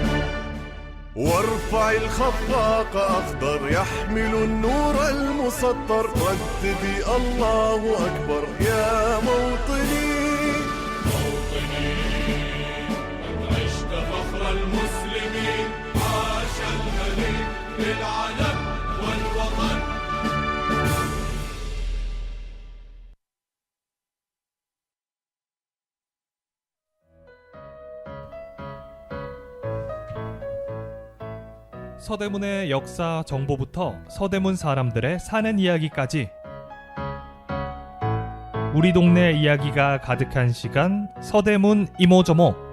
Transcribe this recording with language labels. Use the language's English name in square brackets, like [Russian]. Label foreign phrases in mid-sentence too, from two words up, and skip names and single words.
[Arabic] وارفع الخفاق أخضر يحمل النور المسطر رددي الله أكبر يا موطني قد عشت فخر المسلمين عاش الغني للعلم والوطن [Korean] 서대문의 역사 정보부터 서대문 사람들의 사는 이야기까지 우리 동네 이야기가 가득한 시간 서대문 이모저모.